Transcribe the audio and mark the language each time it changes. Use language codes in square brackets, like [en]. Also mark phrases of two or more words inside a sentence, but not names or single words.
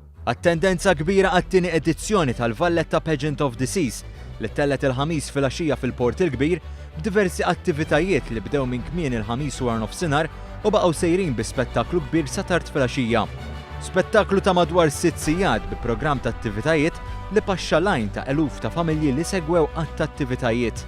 [mt] Attendenza kbira għat-tieni edizzjoni tal-Valletta Pageant of the Seas li tellet il-ħamis filgħaxija fil-Port il-Kbir b'diversi attivitajiet li bdew minn kmien il-ħamis wara nofsinhar u baqgħu sejrin bi spettaklu kbir sa tard filgħaxija. Spettaklu ta' madwar 6 sigħat bi programm ta' attivitajiet li paxxa lajn ta' eluf ta' familji li segwew għadd attivitajiet.